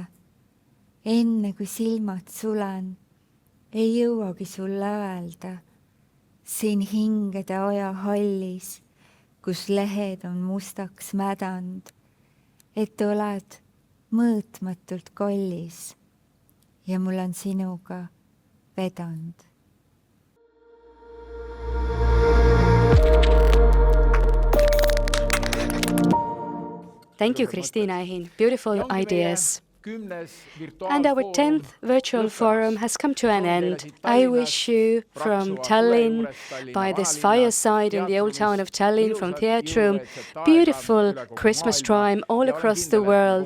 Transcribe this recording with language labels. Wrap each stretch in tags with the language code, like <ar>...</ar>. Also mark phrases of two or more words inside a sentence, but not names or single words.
<et>Enne kui silmad sulen, ei jõuagi sulle öelda. Siin hingede aja hallis, kus lehed on mustaks mädand, et oled mõõtmatult kallis ja mul on sinuga vedanud.</et> <en>Thank you, Kristiina Ehin. Beautiful ideas. And our 10th virtual forum has come to an end. I wish you from Tallinn, by this fireside in the old town of Tallinn, from Theatre Room, beautiful Christmas time all across the world.</en>